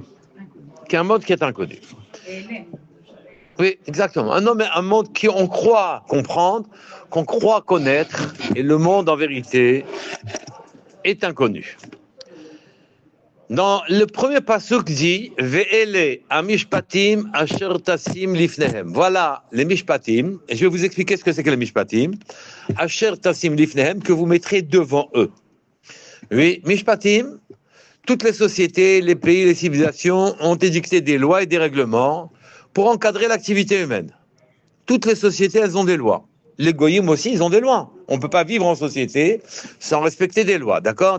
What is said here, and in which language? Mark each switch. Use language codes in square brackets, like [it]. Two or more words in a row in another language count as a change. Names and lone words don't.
[fr] Un monde qui est inconnu. Oui, exactement. Un monde qu'on croit comprendre, qu'on croit connaître, et le monde, en vérité, est inconnu. Dans le premier pasuk dit [he] ואלה המשפטים אשר תשים לפניהם. [fr] Voilà les mishpatim, et je vais vous expliquer ce que c'est que les mishpatim. [he] אשר תשים לפניהם, [fr] que vous mettrez devant eux. Oui, mishpatim, toutes les sociétés, les pays, les civilisations ont édicté des lois et des règlements pour encadrer l'activité humaine. Toutes les sociétés, elles ont des lois. Les goyim aussi, ils ont des lois. On ne peut pas vivre en société sans respecter des lois, d'accord?